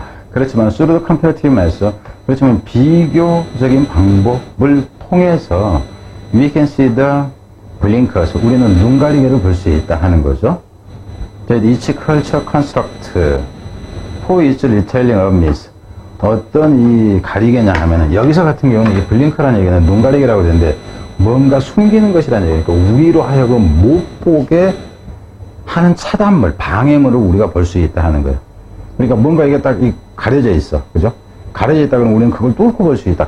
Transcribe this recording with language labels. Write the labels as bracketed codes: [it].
[en] 그렇지만 through the comparative method. [ko] 그렇지만 비교적인 방법을 통해서 [en] we can see the blinkers. [ko] 우리는 눈가리개를 볼 수 있다 하는 거죠. [en] That each culture construct for its retelling of myths. [ko] 어떤 이 가리개냐 하면은 여기서 같은 경우는 이 블링크라는 얘기는 눈가리개라고 되는데 뭔가 숨기는 것이라는 얘기니까 우리로 하여금 못 보게 하는 차단물, 방해물을 우리가 볼 수 있다 하는 거예요. 그러니까 뭔가 이게 딱 가려져 있어. 그죠? 가려져 있다 그러면 우리는 그걸 뚫고 볼 수 있다.